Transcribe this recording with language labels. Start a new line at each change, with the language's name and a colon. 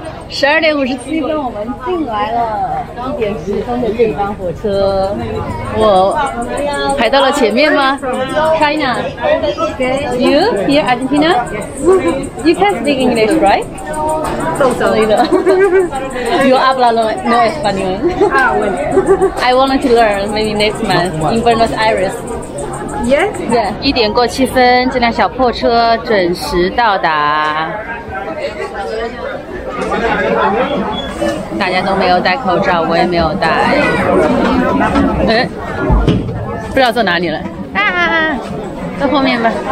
Chinese: 12点57分，我们进来了。 1点10分的这班火车，我排到了前面吗 ？
English: China, you here Argentina? You can speak English, right? So you
Spanish: habla no español.
English: I wanted to learn maybe next month in Buenos Aires. Yes. Yeah.
Chinese: 1点过7分，这辆小破车准时到达。大家都没有戴口罩，我也没有戴。不知道坐哪里了啊？到后面吧。